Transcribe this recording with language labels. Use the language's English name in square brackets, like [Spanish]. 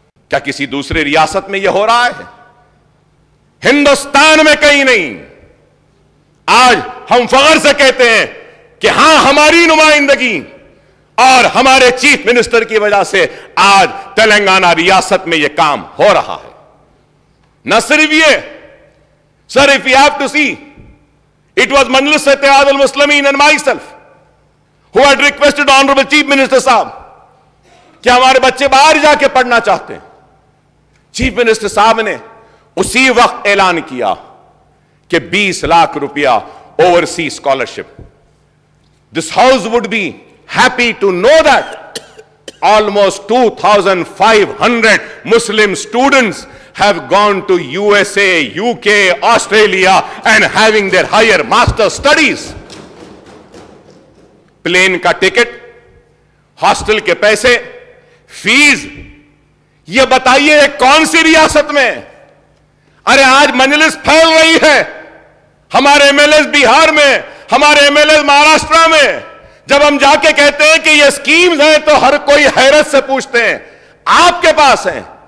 [Urdu] کیا کسی دوسرے ریاست میں یہ ہو رہا ہے؟ ہندوستان میں کہیں نہیں. آج ہم فخر سے کہتے ہیں کہ ہاں ہماری نمائندگی اور ہمارے چیف منسٹر کی وجہ سے آج تلنگانہ ریاست میں یہ کام ہو رہا ہے. نہ صرف یہ [English] Sir, if you have to see, it was Majlis Ittihad al-Muslimin and myself who had requested Honorable Chief Minister Sahab [Urdu] کہ ہمارے بچے باہر جا کے پڑھنا چاہتے ہیں. چیف منسٹر صاحب نے اسی وقت اعلان کیا کہ 20 لاکھ روپیہ [English] overseas scholarship. This house would be happy to know that almost 2,500 Muslim students have gone to USA, UK, Australia and having their higher master studies. [Urdu] Plane کا ٹکٹ، ہاسٹل کے پیسے، فیس، یہ بتائیے کون سی ریاست میں؟ ارے آج مجلس پھیل رہی ہے، ہمارے ایم ایل ایز بہار میں، ہمارے ایم ایل ایز مہاراشٹرا میں، جب ہم جا کے کہتے ہیں کہ یہ اسکیمز ہیں تو ہر کوئی حیرت سے پوچھتے ہیں آپ کے پاس ہیں؟